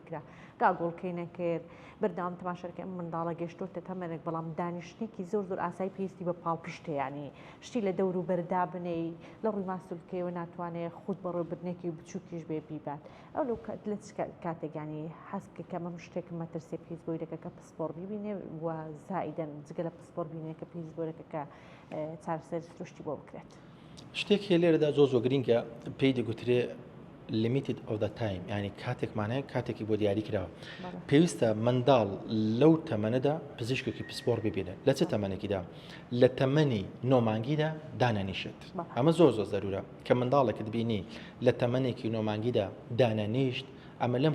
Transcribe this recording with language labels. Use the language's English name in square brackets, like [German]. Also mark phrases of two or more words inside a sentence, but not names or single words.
[Central Kurdish] کرا گاگۆڵکەی نەکرد بەردەوام تەماشاکە ئەم منداڵە گەشتۆتە تەمەنێک بەڵام دانیشتێکی زۆر ئاسایی پێویستی بە پاڵپشتە ینی شتی لە دەور و بەردا بنەی لە ڕووی ماسوولکەیەوە ناتوانێت خود بەڕۆ بردنێکی بچووکیش بێ بیبات ئەو لەو لە کاتێکانی حەزکە کە ئەمە شتێک مەترسێ پێویست بۆی دەکە کە پسپۆڕ ببینێ و زائیدەن جگە لە پسپۆڕ بینێ کە پێویست بۆ دەکە کە چارەسەر سروشتی بۆ بکرێت شتێک هەیە لێرەدا زۆر گرینگە پێی دەگوترێ [English] limited of the time [Central Kurdish] ینی کاتێکمانەیە کاتێکی بۆ دیاری کراوە پێویستە منداڵ لەو تەمەنەدا پزیشکێکی پسپۆڕ ببینێت لە چه تەمەنێکیدا لە تەمەنی 9 مانگیدا دانەنیشت ئەمە زۆر زەرورە کە منداڵێکت بینی لە تەمەنێکی 9 مانگیدا دانەنیشت ئەمە لەم